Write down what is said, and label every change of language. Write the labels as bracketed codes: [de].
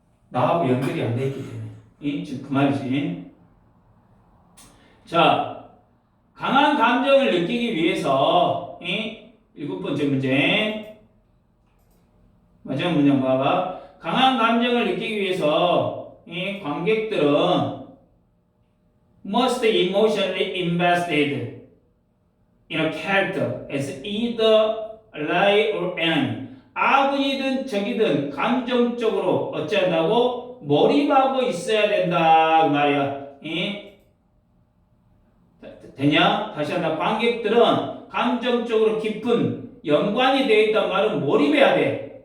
[ko] 나하고 연결이 안 돼 있기 때문에. 지금 그 말이지. 자, 강한 감정을 느끼기 위해서 7번째 문제 마지막 문장 봐봐. 강한 감정을 느끼기 위해서 관객들은 [en] must emotionally invested in a character as either ally or enemy. [ko] 아군이든 적이든 감정적으로 어찌한다고 몰입하고 있어야 된다 그 말이야. 되냐? 다시 한다. 관객들은 감정적으로 깊은 연관이 되어 있단 말은 몰입해야 돼.